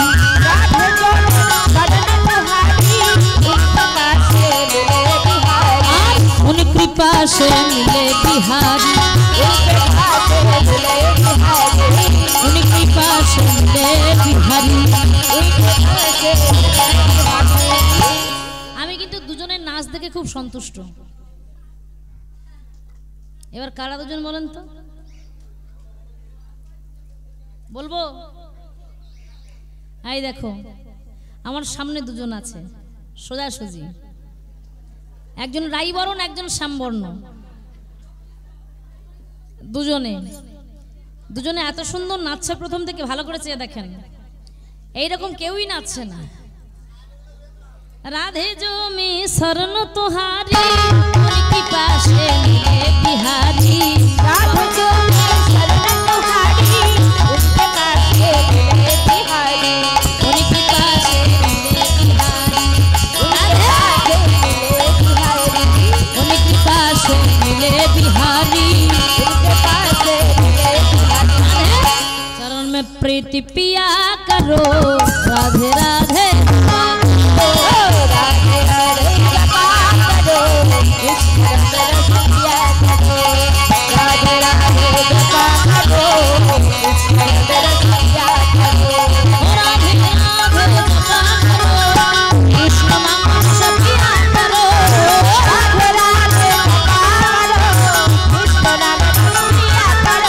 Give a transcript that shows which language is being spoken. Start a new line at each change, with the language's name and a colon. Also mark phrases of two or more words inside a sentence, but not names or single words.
Hindi: राधे जो बदन तुम्हारी उनका से मिले बिहारी। उन कृपा से मिले बिहारी। उनके पास मिले बिहारी। उन कृपा से मिले बिहारी। उनके पास मिले बिहारी।
Bangla: আমি কিন্তু দুজনের নাচ দেখে খুব সন্তুষ্ট। এবার কারা দুজন বলেন তো, বলবো? এই দেখো আমার সামনে দুজন আছে সোজাসুজি, একজন রাইবরণ একজন শ্যামবর্ণ। দুজনে এত সুন্দর নাচছে, প্রথম থেকে ভালো করে চেয়ে দেখেন, এইরকম কেউই নাচছে না।
Hindi: राधे जो में शरण तुहारी उनकी पासे मिले बिहारी। राधे जो में शरण तुम्हारी उनके पास मिले बिहारी। उनकी पासे मिले बिहारी। उनके पास मिले बिहारी। उनकी पासे मिले बिहारी। बेटी पिया करो राधे राधे जपा करो। राधे राधे जपा करो कृष्ण रस रस पिया करो। राधे राधे जपा करो कृष्ण रस रस पिया करो। राधे राधे जपा करो कृष्ण नाम रस पिया करो। राधे राधे जपा करो कृष्ण नाम रस पिया करो।